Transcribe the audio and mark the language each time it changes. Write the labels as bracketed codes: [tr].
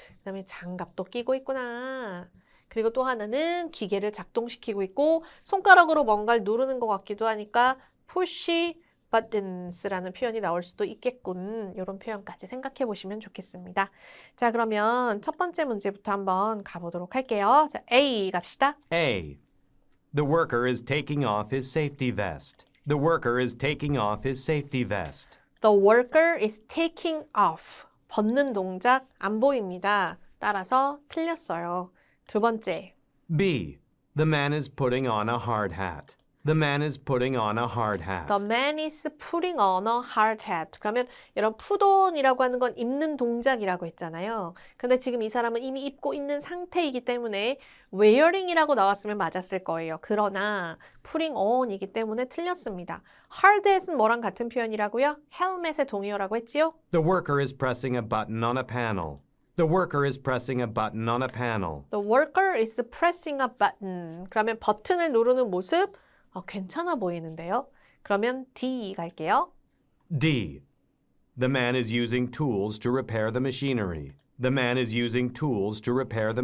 [ko] 그 다음에 장갑도 끼고 있구나. 그리고 또 하나는 기계를 작동시키고 있고 손가락으로 뭔가를 누르는 것 같기도 하니까 [en] push buttons [ko] 라는 표현이 나올 수도 있겠군. 이런 표현까지 생각해 보시면 좋겠습니다. 자, 그러면 첫 번째 문제부터 한번 가보도록 할게요. 자, A 갑시다. [en] A. The worker is taking off his safety vest. The worker is taking off his safety vest. The worker is taking off. [ko] 벗는 동작 안 보입니다. 따라서 틀렸어요. 두 번째. [en] B. The man is putting on a hard hat. The man is putting on a hard hat. The man is putting on a hard hat. [ko] 그러면 이런 [en] put on [ko] 이라고 하는 건 입는 동작이라고 했잖아요. 근데 지금 이 사람은 이미 입고 있는 상태이기 때문에 wearing이라고 나왔으면 맞았을 거예요. 그러나 [en] putting on [ko] 이기 때문에 틀렸습니다. hard hat은 뭐랑 같은 표현이라고요? 헬멧의 동의어라고 했지요? [en] The worker is pressing a button on a panel. The worker is pressing a button on a panel. The worker is pressing a button. [ko] 그러면 버튼을 누르는 모습 괜찮아 보이는데요. 그러면 D 갈게요. [en] D. The man is using tools to repair the machinery. The man is using tools to repair the